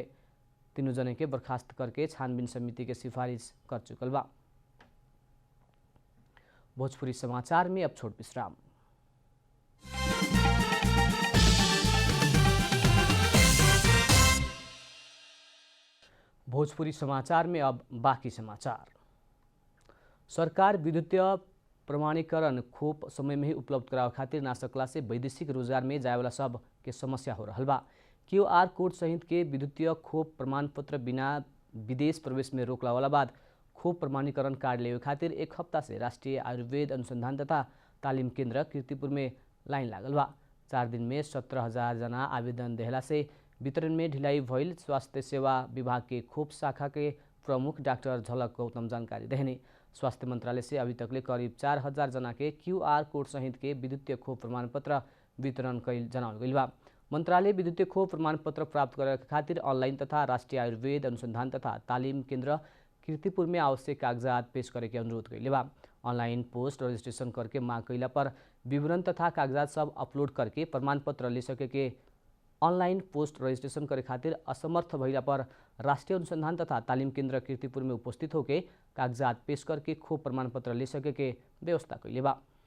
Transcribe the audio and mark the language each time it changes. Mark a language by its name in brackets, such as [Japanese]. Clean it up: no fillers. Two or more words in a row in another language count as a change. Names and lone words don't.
[Bhojpuri] तीनों जने के बर्खास्त करके छानबीन समिति के सिफारिश कर चुकल बा। भोजपुरी समाचार में अब छोट विश्राम। भोजपुरी समाचार में अब बाकी समाचार। सरकार विद्युतीय प्रमाणीकरण खोप समय में ही उपलब्ध करावे खातिर ना सकला से वैदेशिक रोजगार में जाए वाला सब के समस्या हो रहल बा। [English] QR code [Bhojpuri] सहित के विद्युतीय खोप प्रमाण पत्र बिना विदेश प्रवेश में रोक लगावला बाद खोप प्रमाणीकरण कार्ड लेवे खातिर 1 हफ्ता से राष्ट्रीय आयुर्वेद अनुसंधान तथा तालीम केंद्र कीर्तिपुर में लाइन लागल बा। 4 दिन में 17,000 जना आवेदन देहला से वितरण में ढिलाई भइल स्वास्थ्य सेवा विभाग के खोप शाखा के प्रमुख डाक्टर झलक गौतम जानकारी देहनी। स्वास्थ्य मंत्रालय से अभी तकले करीब 4,000 जना के [English] QR code [Bhojpuri] सहित के विद्युतीय खोप प्रमाण पत्र वितरण कैल जनावल गइल बा। मंत्रालय विद्युतीय खोप प्रमाण पत्र प्राप्त करे खातिर ऑनलाइन तथा राष्ट्रीय आयुर्वेद अनुसंधान तथा तालीम केंद्र कीर्तिपुर में आवश्यक कागजात पेश करे के अनुरोध कैले बा। [English] online post registration [Bhojpuri] करके मांग कैला पर विवरण तथा कागजात सब अपलोड करके प्रमाण पत्र ले सके के [English] online post registration [Bhojpuri] करे खातिर असमर्थ भइला पर राष्ट्रीय अनुसंधान तथा तालीम केंद्र कीर्तिपुर में उपस्थित होके कागजात पेश करके खोप प्रमाण पत्र ले सके के व्यवस्था कैले बा।